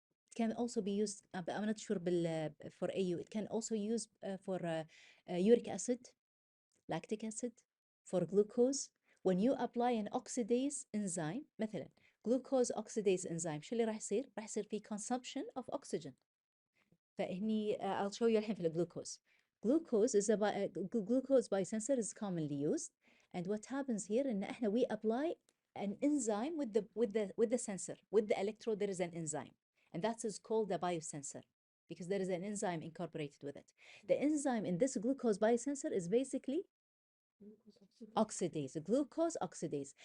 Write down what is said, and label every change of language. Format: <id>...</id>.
<en>It can also be used, I'm not sure for AU. It can also use for uric acid, lactic acid, for glucose. When you apply an oxidase enzyme, مثلا glucose oxidase enzyme,</en> <ar>شو اللي راح يصير؟ راح يصير في</ar> <en>consumption of oxygen.</en> <ar>فهني</ar> <en>I'll show you</en> <ar>الحين في الجلوكوز.</ar> <en>Glucose by sensor is commonly used, and what happens here</en> <ar>إن إحنا</ar> <en>we apply an enzyme with the sensor, with the electrode there is an enzyme, and that is called the biosensor. because there is an enzyme incorporated with it. The enzyme in this glucose biosensor is basically oxidase, glucose oxidase.</en>